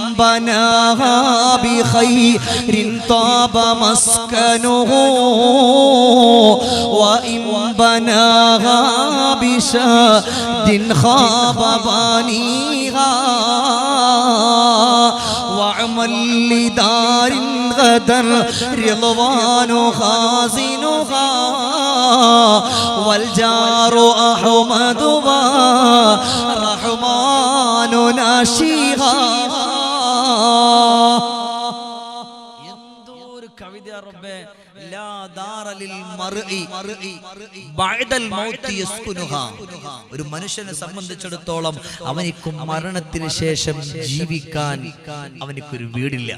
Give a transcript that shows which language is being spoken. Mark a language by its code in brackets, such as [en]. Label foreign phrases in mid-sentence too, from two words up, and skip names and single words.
[ar] بناها بخير طاب مسكنه وإن بناها بشد خاب بانيها وعمل لدار غدا رضوان خازنها والجار أحمد والرحمن ناشيها. [ml] എന്തൊരു കവിത റബ്ബേ. [ar] لا دار للمرء بعد الموت يسكنها. [ml] ഒരു മനുഷ്യനെ സംബന്ധിച്ചിടത്തോളം അവനിക്ക് മരണത്തിന് ശേഷം ജീവിക്കാൻ അവനിക്കൊരു വീടില്ല.